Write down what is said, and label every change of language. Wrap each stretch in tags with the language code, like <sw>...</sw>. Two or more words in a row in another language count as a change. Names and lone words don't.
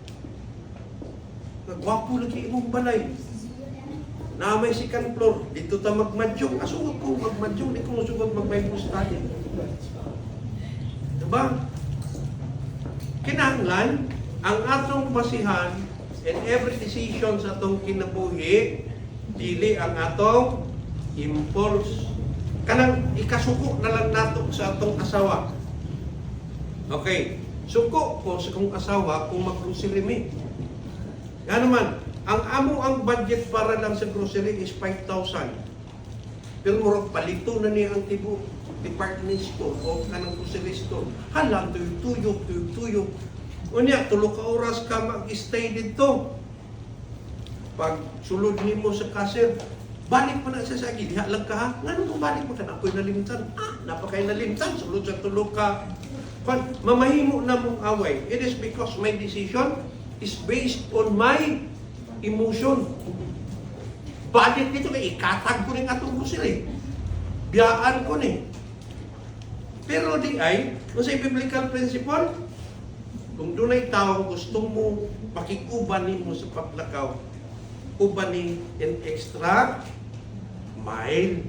<ceb>Nagwapo lagi imong balay. Na may second floor, dito ta magmadyong. Asugot ko magmadyong, di ko musugot mag-</ceb> <en>Bible study.</en> <ceb>Diba? Kinahanglan, ang atong basihan</ceb> <en>in every decision</en> <ceb>sa atong kinabuhi, dili ang atong impulse. Kanang ikasuko na lang nato sa atong asawa. Okay, suko ko sa kong asawa kung mag-grocery me. Yan naman, ang budget para lang sa grocery is 5,000. Pero murag palito na niya ang tibo,</ceb> <en>department store</en> <ceb>o kanang</ceb> <en>grocery store.</en> <ceb>Hala, tuyok. Unya, 3 ka oras ka mag-stay dito. Pag sulod nimo sa cashier, balik mo na sa sagi, diha lang ka ha? Nga nung balik mo ka na, ako'y nalimtan. Napakay nalimtan, sulod sa 3 ka. Mamahimo na mong away.</ceb> <en>It is because my decision is based on my emotion.</en> <ceb>Budget nito kay ikatag ko rin atong grocery. Biyaan ko ni. Pero di ay, kung sa</ceb> <en>biblical principle,</en> <ceb>kung doon ay tao gusto mo makikuban mo sa paglakaw, uban ni</ceb> <en>in extra mile.</en>